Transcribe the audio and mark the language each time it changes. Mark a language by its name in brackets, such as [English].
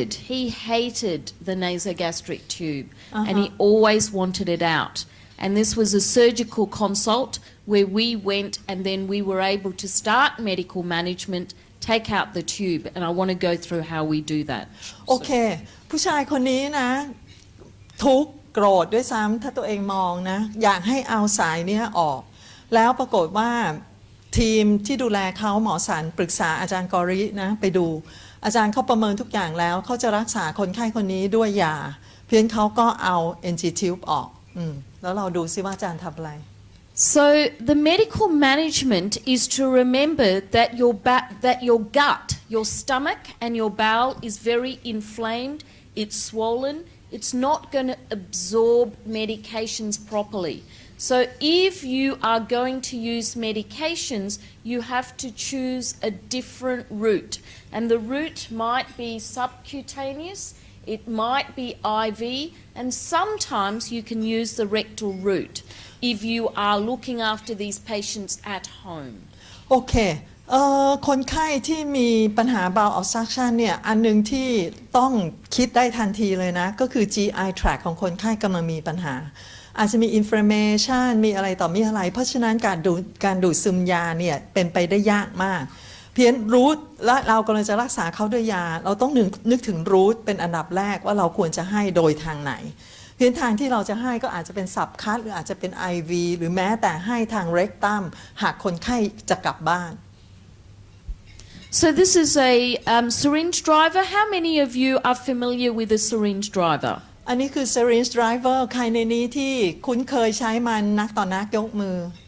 [English] He hated the nasogastric tube and he always wanted it out. And this was a surgical consult where we went and then we were able to start medical management, take out the tube, and I want to go through how we do that. [Thai] โอเคผู้ชายคนนี้นะทุกข์โกรธด้วยซ้ำถ้าตัวเองมองนะอยากให้เอาสายนี้ออกแล้วปรากฏว่าทีมที่ดูแลเขาหมอสันปรึกษาอาจารย์กอรินะไปดูอาจารย์เขาประเมินทุกอย่างแล้วเขาจะรักษาคนไข้คนนี้ด้วยยาเพียงเขาก็เอา NG tube ออกแล้วเราดูซิว่าอาจารย์ทำอะไร [English] So the medical management is to remember that your gut, your stomach and your bowel is very inflamed, it's swollen, it's not going to absorb medications properly. So if you are going to use medications, you have to choose a different route. And the route might be subcutaneous, it might be IV, and sometimes you can use the rectal route if you are looking after these patients at home. [Thai] โอเคคนไข้ที่มีปัญหา bowel obstruction เนี่ยอันนึงที่ต้องคิดได้ทันทีเลยนะก็คือ GI tract ของคนไข้กำลังมีปัญหาอาจจะมี inflammation มีอะไรต่อมีอะไรเพราะฉะนั้นการดูดซึมยาเนี่ยเป็นไปได้ยากมากเพียงรูทและเรากำลังจะรักษาเขาด้วยยาเราต้องนึกถึงรูทเป็นอันดับแรกว่าเราควรจะให้โดยทางไหน เพียงทางที่เราจะให้ก็อาจจะเป็นสับคัทหรืออาจจะเป็น IV หรือแม้แต่ให้ทาง rectum หากคนไข้จะกลับบ้าน [English] So this is a syringe driver. How many of you are familiar with a syringe driver? [Thai] อันนี้คือ syringe driver ใครในนี้ที่คุ้นเคยใช้มันนักต่อนักยกมือ